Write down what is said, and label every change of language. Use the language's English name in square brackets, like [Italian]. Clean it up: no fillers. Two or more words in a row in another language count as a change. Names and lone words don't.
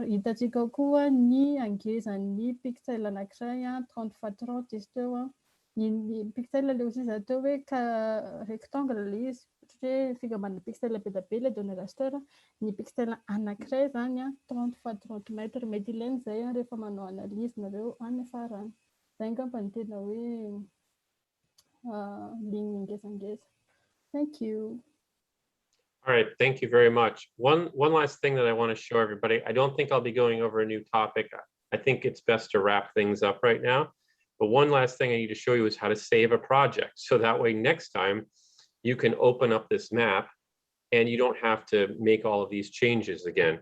[Malagasy] Hitantsika koa ny angezan'ny pixel anankiray 30 x 30 izy teo ny pixel le aussi za teo hoe rectangle le izy hoe fikambanana pixel be da be le données raster, ny pixel anankiray zany 30 x 30 mètres mety ilainy zay rehefa manao analyse nareo any afarany. Zay ngamba ny tena hoe ligne ngezangeza. [English] Thank you. All right, thank you very much. One last thing that I want to show everybody. I don't think I'll be going over a new topic. I think it's best to wrap things up right now. But one last thing I need to show you is how to save a project. So that way next time you can open up this map and you don't have to make all of these changes again.